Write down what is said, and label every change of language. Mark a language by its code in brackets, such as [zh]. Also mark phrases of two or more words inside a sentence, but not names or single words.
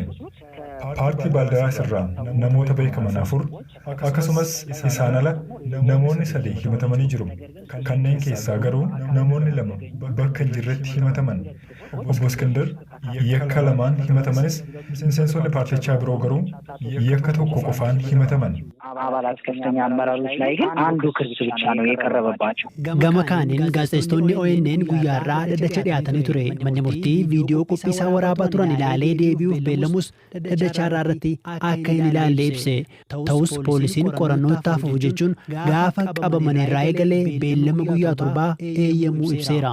[om] Paartii Baaldaraas irraa namoota beekaman 4 akkasumas isaan ala namoonni 3 himatamanii jiru. Kanneen keessaa garuu namoonni 2 bakka hin jirretti himataman. Obbo Iskindir yakka lamaan himatamanis miseensonni paartichaa biroo garuu yakka tokko qofaan himataman. [am] አባላት ከፍተኛ አመራሮች ላይ ግን አንዱ ክስ ብቻ ነው የቀረበባቸው። [om] Gama kaaniin gaazexeessitoonni ONN guyyaarraa dhaddacha dhiyaatanii ture. Manni murtii viidiyoo qophiisaa waraabaa turan ilaalee deebi'uuf beellamus dhaddachaarraa irratti akka hin ilaalle ibse. Ta'us poolisiin qorannoo itti fufu jechuun gaafa qabamanirraa eegalee beellama guyyaa 7 eeyyamuu ibseera.